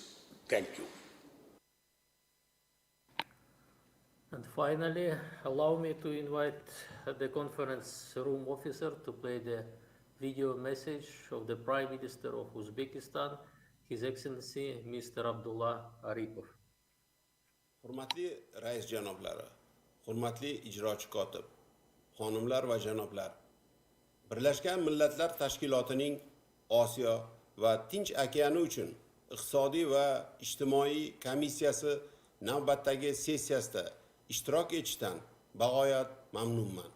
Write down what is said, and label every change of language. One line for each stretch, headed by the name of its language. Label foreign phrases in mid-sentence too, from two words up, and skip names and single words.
English: Thank you. And finally, allow me to invite the conference room officer to play the video message of the Prime Minister of Uzbekistan, His Excellency Mr. Abdullah Aripov.
Uzbek: Hurmatli rais janoblari, hurmatli ijrochi kotib, xonimlar va janoblar, Birlashgan Millatlar Tashkilotining Osiyo va Tinch okeani uchun iqtisodiy va ijtimoiy komissiyasi navbatdagi sessiyasida ishtirok etishdan bag'oyat mamnunman.